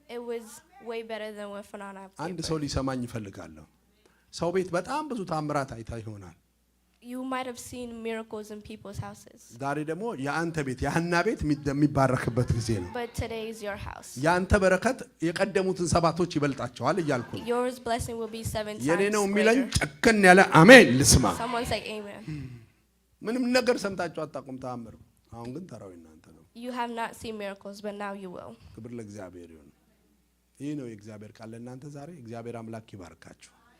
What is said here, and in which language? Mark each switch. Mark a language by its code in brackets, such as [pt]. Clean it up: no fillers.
[en] it was way better than what Phinehas gave [am] አንድ [en] birth. [am] ሰው ሊሰማኝ ይፈልጋለሁ። ሰው ቤት በጣም ብዙ ታምራት አይታ ይሆናል። [en] You might have seen miracles in people's houses. [am] ዛሬ ደግሞ የአንተ ቤት የሐና ቤት የሚባረክበት ጊዜ ነው። [en] But today is your house. [am] ያንተ በረከት የቀደሙትን ሰባቶች ይበልጣቸዋል እያልኩ ነው። [en] Yours blessing will be 7 times [am] የኔ ነው የሚለኝ [en] greater. [am] ጨከን ያለ አሜን ልስማ። [en] Someone say amen. [am] ምንም ነገር ሰምታችሁ አታውቁም ተአምር። አሁን ግን ተራው እናንተ ነው። [en] You have not seen miracles, but now you will. [am] ክብር ለእግዚአብሔር ይሁን። ይህ ነው የእግዚአብሔር ቃል ለእናንተ ዛሬ። እግዚአብሔር አምላክ ይባርካችሁ።